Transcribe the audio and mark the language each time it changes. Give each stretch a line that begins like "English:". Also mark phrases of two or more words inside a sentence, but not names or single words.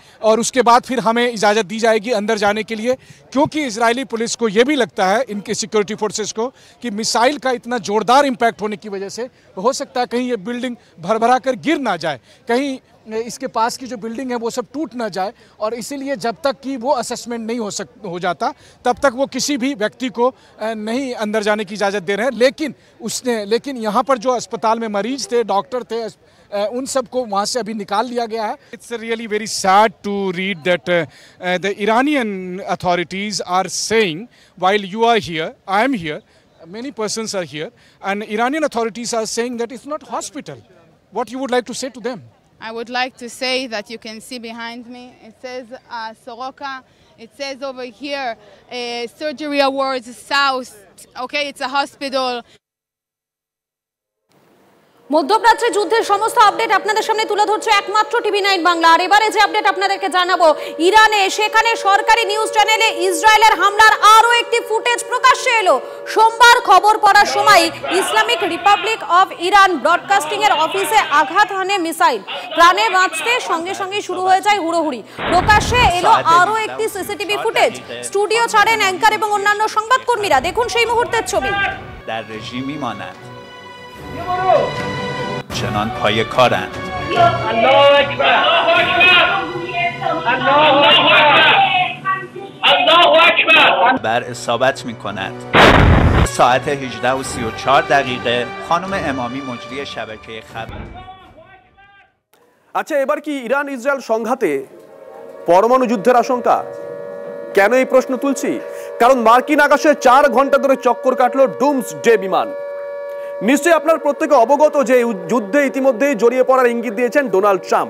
Hindi: और उसके बाद फिर हमें इजाज़त दी जाएगी अंदर जाने के लिए, क्योंकि इजरायली पुलिस को ये भी लगता है, इनके
English: security forces
Hindi: को, कि मिसाइल का इतना ज़ोरदार इम्पैक्ट होने की वजह से हो सकता है कहीं ये बिल्डिंग भरभरा कर गिर ना जाए, कहीं इसके पास की जो बिल्डिंग है वो सब टूट ना जाए। और इसीलिए जब तक कि वो असेसमेंट नहीं हो जाता तब तक वो किसी भी व्यक्ति को नहीं अंदर जाने की इजाज़त दे रहे हैं। लेकिन यहाँ पर जो अस्पताल में मरीज थे, डॉक्टर थे, उन सबको वहाँ से अभी निकाल लिया गया है।
English: It's really very sad to read that the Iranian authorities are saying while you are here, I am here, many persons are here, and Iranian authorities are saying that it's not hospital. What you would like to say to them? I would like to say that you can see behind me, it says Soroka, it says over here surgery awards south, okay, it's a hospital.
Bangla: মধ্যপ্রাচ্যে যুদ্ধের সমস্ত আপডেট আপনাদের সামনে তুলে ধরছে একমাত্র TV9 বাংলা। আর এবারে যে আপডেট আপনাদেরকে জানাবো, ইরানে সেখানে সরকারি নিউজ চ্যানেলে ইসরায়েলের হামলার আরও একটি ফুটেজ প্রকাশ্যে এলো। সোমবার খবর পড়ার সময় ইসলামিক রিপাবলিক অফ ইরান ব্রডকাস্টিং এর অফিসে আঘাত হানে মিসাইল। প্রাণে বাঁচতে সঙ্গে সঙ্গে শুরু হয়ে যায় হুড়োহুড়ি। প্রকাশ্যে এলো আরও একটি সিসিটিভি ফুটেজ। স্টুডিও ছাড়েন অ্যাঙ্কার এবং অন্যান্য সংবাদকর্মীরা। দেখুন সেই মুহূর্তের ছবি।
Persian: در رژیم میمانند چنان پای کارند.
Arabic: الله اکبر، الله اکبر.
Persian: بر اصابت میکند. ساعت 18:34 خانم امامی مجری شبکه خبر.
Bangla: আচ্ছা, এবার কি ইরান ইসরায়েল সংঘাতে পরমাণু যুদ্ধের আশঙ্কা? কেন এই প্রশ্ন তুলছি? কারণ মার্কিন আকাশে 4 ঘন্টা ধরে চক্কর কাটলো ডুমসডে বিমান। নিশ্চয়ই আপনার প্রত্যেকে অবগত যে যুদ্ধে ইতিমধ্যেই জড়িয়ে পড়ার ইঙ্গিত দিয়েছেন ডোনাল্ড ট্রাম্প।